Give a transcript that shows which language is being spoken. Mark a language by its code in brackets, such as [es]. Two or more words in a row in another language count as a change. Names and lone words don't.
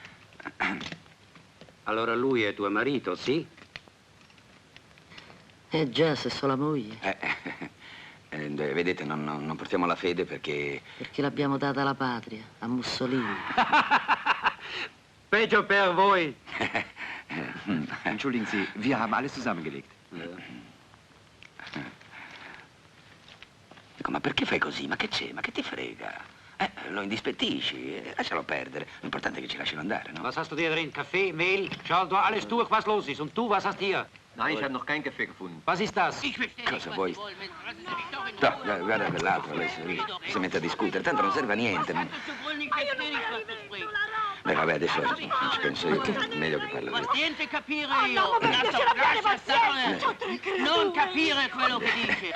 [it] Allora lui è tuo marito, sì? Già, se so la moglie. Vedete, non portiamo la fede perché... Perché l'abbiamo data alla patria, a Mussolini. Peggio per voi. [de] Entschuldigen Sie, wir haben alles zusammengelegt. [it] Dico, ma perché fai così? Ma che c'è? Ma che ti frega? Lo indispettisci, lascialo perdere. L'importante è che ci lasciano andare, no? [de] Was hast du dir drin? Kaffee, Mehl? Schau doch alles durch, was los ist. Und du, was hast hier? Nein, ich habe noch keinen Kaffee gefunden. Was ist das? [it] Cosa vuoi? No, guarda quell'altro, lei si mette a discutere, tanto non serve a niente. Beh, vabbè, adesso ci penso io, meglio che parlo io. Niente capire io! Lascia stare! Non capire quello che dice!